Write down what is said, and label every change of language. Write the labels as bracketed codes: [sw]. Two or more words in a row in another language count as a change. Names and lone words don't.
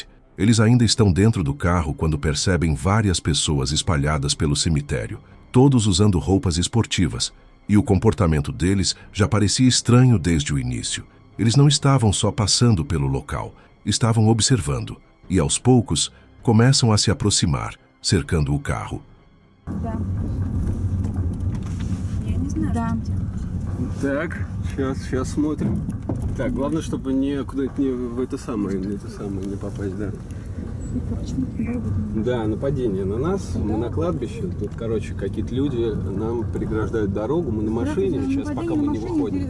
[pt] Eles ainda estão dentro do carro quando percebem várias pessoas espalhadas pelo cemitério, todos usando roupas esportivas, e o comportamento deles já parecia estranho desde o início. Eles não estavam só passando pelo local, estavam observando, e aos poucos começam a se aproximar, cercando o carro. [ru] Так, сейчас смотрим. Так, главное, чтобы не куда-то не в это самое не попасть, да. Да, нападение на нас, мы на кладбище, тут, короче, какие-то люди нам преграждают дорогу, мы на машине, сейчас пока мы не выходим.